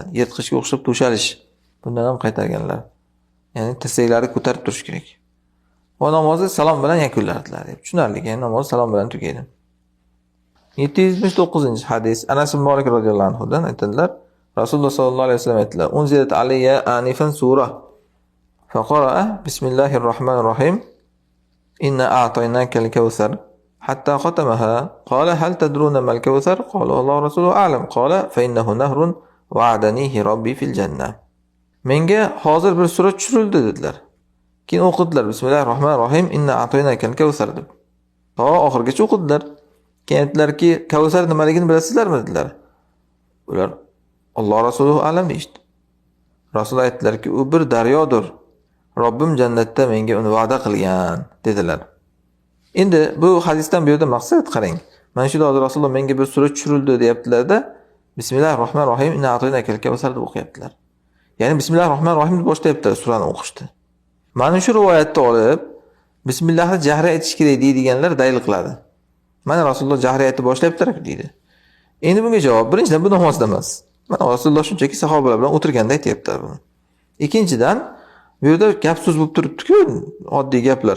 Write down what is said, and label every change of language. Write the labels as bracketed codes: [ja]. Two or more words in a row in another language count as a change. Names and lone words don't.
[uz] Yirtqichga o'xshab to'shalish. Bundan ham qaytarganlar. Ya'ni tirsaklari ko'tarib turish kerak. Va namozni salom bilan yakunlardilar deb. Tushunarli, ya'ni namoz salom bilan tugaydi. 779-hadis Anas ibn Malik [ar] رضي الله عنه [uz] dan aytadilar. Rasululloh [ar] صلى الله عليه وسلم [uz] aytdilar: [ar] "أنزلت علي آنفا سورة فقرأ بسم الله الرحمن الرحيم إنا أعطيناك الكوثر حتى ختمها قال هل تدرون ما الكوثر قال الله رسوله أعلم قال فإنه نهر وعدنيه ربي في الجنة." [uz] Menga hozir bir sura tushirildi dedilar. Keyin o'qidilar [ar] بسم الله الرحمن الرحيم إنا أعطيناك الكوثر [uz] deb. To oxirgacha o'qidilar. Keyin aytdilarki, Kavsar nimaligini bilasizlarmi dedilar. Ular [ar] الله رسوله أعلم [uz] deydi. Rasul aytdilarki, u bir daryodir. Robbim jannatda menga uni va'da qilgan dedilar. Endi bu hadisdan bu yerda maqsad qarang. Mana shu hozir Rasululloh menga bir sura tushirildi deyaptilar-da, [ar] بسم الله الرحمن الرحيم إنا أعطيناك الكوثر [uz] deb o'qiyaptilar. Ya'ni [ar] بسم الله الرحمن الرحيم [uz] deb boshlayaptilar surani o'qishdi. Mana shu rivoyatni olib, bismillahni jahri aytish kerak deydiganlar dalil qiladi. Mana Rasululloh jahri aytib boshlayaptilar deydi. Endi bunga javob, birinchidan bu namozda emas. Mana Rasululloh shunchaki sahobalar bilan o'tirganda aytayaptilar buni. Ikkinchidan, bu yerda gap so'z bo'lib turibdi-ku, oddiy gaplar.